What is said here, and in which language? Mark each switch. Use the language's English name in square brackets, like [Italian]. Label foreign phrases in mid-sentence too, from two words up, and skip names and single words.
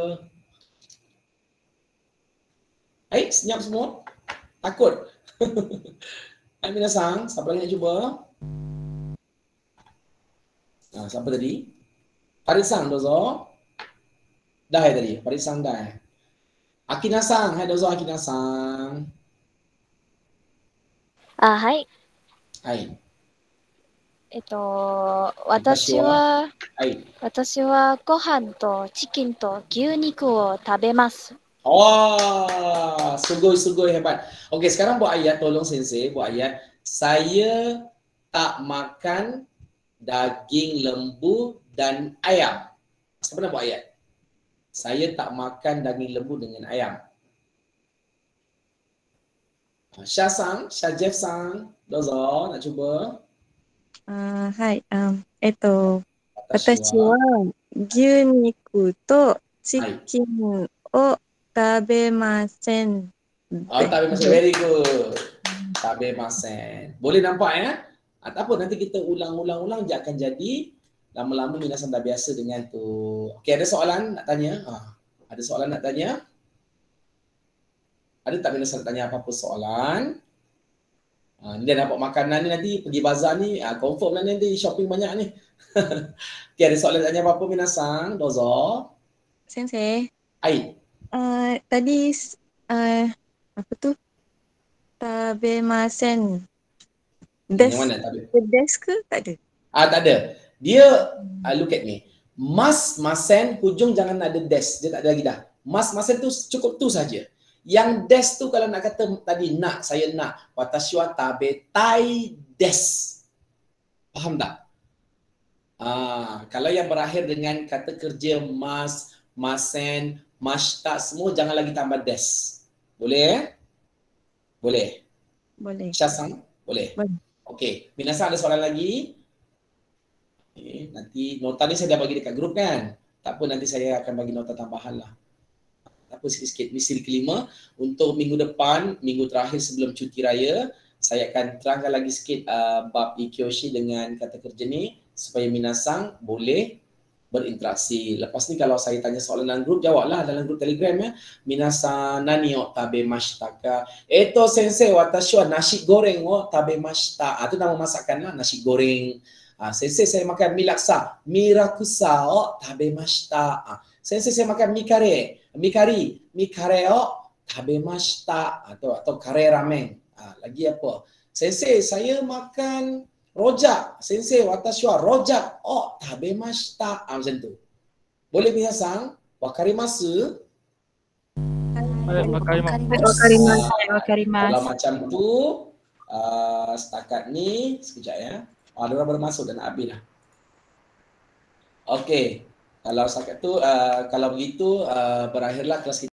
[Malay] Hai, senyap semua. Takut. Hai minasang, siapa lagi nak cuba? Siapa tadi? Parisang dozo. Dah tadi, Parisang dah. Akina-san, hai dozo Akina-san. Hai. Hai. 私はご飯とチキンと牛肉を食べます。 Wah, sungguh hebat. Okey, sekarang buat ayat, tolong sensei buat ayat. Saya tak makan daging lembu dan ayam. Siapa nak buat ayat? Saya tak makan daging lembu dengan ayam. Syah-sang, Syah-Jeff-sang, dozo, nak cuba? Hai, 私は牛肉とチキンを食べません。 [English] Very good. Tabemasen. [Malay] Boleh nampak ya? Tak apa, nanti kita ulang dia akan jadi. Lama-lama minasan dah biasa dengan tu. Okey, ada soalan nak tanya? Ada soalan nak tanya? Ada tak minasan nak tanya apa-apa soalan? Dia dapat makanan ni nanti pergi bazar ni, confirm lah nanti shopping banyak ni. Okey, ada soalan nak tanya apa-apa minasan? Dozo. Sensei. Hai. Tadi apa tu? [Japanese] 食べません。ですけ? [Malay] Tak ada. Tak ada. Dia [English] look at me. [Malay] Masen hujung jangan ada des. Dia tak ada lagi dah. Masen tu cukup tu saja. Yang des tu kalau nak kata tadi nak, saya nak. [Japanese] 私は食べたいです. [Malay] Faham tak? Kalau yang berakhir dengan kata kerja masen, mashita semua jangan lagi tambah des. Boleh? Boleh. Syah-sang? Boleh. Okey. Minasan ada soalan lagi? Nanti nota ni saya dah bagi dekat grup kan. Tak apa, nanti saya akan bagi nota tambahan lah. Tak apa, sikit-sikit. Misteri kelima. Untuk minggu depan, minggu terakhir sebelum cuti raya, saya akan terangkan lagi sikit bab Ikyoshi dengan kata kerja ni supaya minasang boleh berinteraksi. Lepas ni kalau saya tanya soalan dalam grup, jawablah dalam grup Telegram ya. [Japanese] 皆さん何を食べましたか？えと先生、私はnasi gorengを食べました. [Malay] Itu nama masakan lah, nasi goreng. Sensei saya makan mie laksa, mie rakusa [Japanese] を食べました. [Malay] Sensei saya makan mie kare [Japanese] を食べました. [Malay] Atau kare ramen. Lagi apa? Sensei saya makan rojak. [Japanese] 先生私はrojakを食べました. [Malay] Macam tu. Boleh minasang? Wakarimasu? Wakarimasu. Kalau macam tu, setakat ni, sekejap ya. Ada orang baru masuk dan nak habis dah. Okey. Kalau setakat tu, kalau begitu, berakhirlah kelas kita.